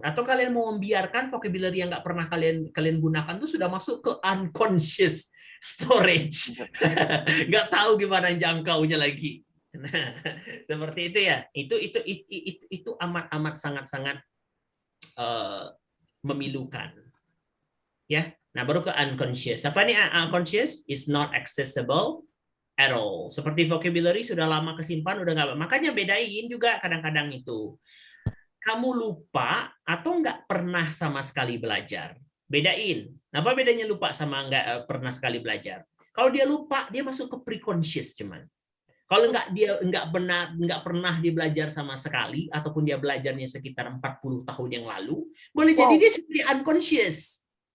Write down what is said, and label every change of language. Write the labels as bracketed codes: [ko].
[id] Atau kalian mau membiarkan vocabulary yang nggak pernah kalian gunakan itu sudah masuk ke unconscious storage. Nggak tahu gimana jangkaunya lagi. Nah, seperti itu ya. Itu amat sangat memilukan. Ya. Nah, baru ke unconscious. Apa nih unconscious? [en] Is not accessible at all. [id] Seperti vocabulary sudah lama kesimpan, udah nggak. Makanya bedain juga kadang-kadang itu. Kamu lupa atau nggak pernah sama sekali belajar. Bedain. Apa bedanya lupa sama nggak pernah sekali belajar? Kalau dia lupa, dia masuk ke pre-conscious cuman. Kalau nggak pernah dia belajar sama sekali, ataupun dia belajarnya sekitar 40 tahun yang lalu, boleh jadi dia seperti unconscious.